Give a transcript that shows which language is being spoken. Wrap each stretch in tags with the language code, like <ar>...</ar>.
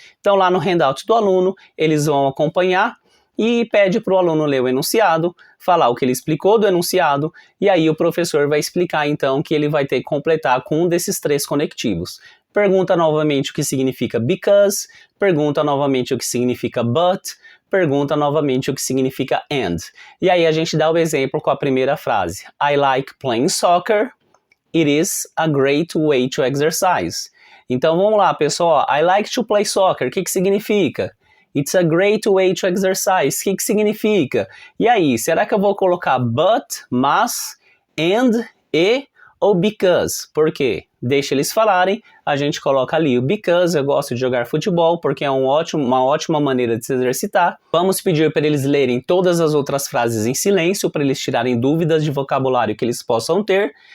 <pt>Então lá no handout do aluno, eles vão acompanhar, e pede para o aluno ler o enunciado, falar o que ele explicou do enunciado, e aí o professor vai explicar então que ele vai ter que completar com um desses 3 conectivos. Pergunta novamente o que significa because, pergunta novamente o que significa but, pergunta novamente o que significa and. E aí a gente dá o exemplo com a primeira frase.</pt> <en>I like playing soccer, it is a great way to exercise.</en> <pt>Então vamos lá pessoal,</pt> <en>I like to play soccer,</en> <pt>o que significa?</pt> <en>It's a great way to exercise.</en> <pt>O que significa? E aí, será que eu vou colocar but, mas, and, e, ou because. Por quê? Deixa eles falarem, a gente coloca ali o because, eu gosto de jogar futebol porque é uma ótima maneira de se exercitar. Vamos pedir para eles lerem todas as outras frases em silêncio, para eles tirarem dúvidas de vocabulário que eles possam ter.</pt>